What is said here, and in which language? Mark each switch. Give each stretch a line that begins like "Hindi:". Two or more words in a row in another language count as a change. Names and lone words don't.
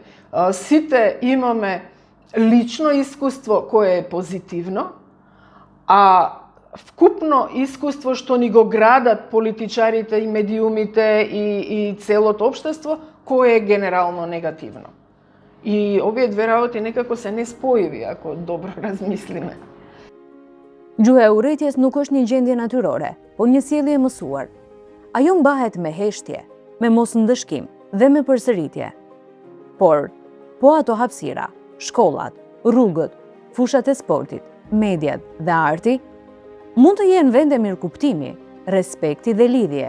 Macedonian: Сите имаме лично искуство кое е позитивно, а вкупно искуство што ни го градат политичарите и медиумите и целото општество, кое е генерално негативно. И овие две работи некако се неспојиви, ако добро размислиме.
Albanian: Gjuha e urrëties nuk është një gjendje natyrore, por një sjellje e mësuar. Ajo mbahet me heshtje, me mosndëshkim dhe me përsëritje. Por, po ato hapësira, shkollat, rrugët, fushat e sportit, mediat dhe arti, mund të jenë vende mirëkuptimi, respekti dhe lidhje.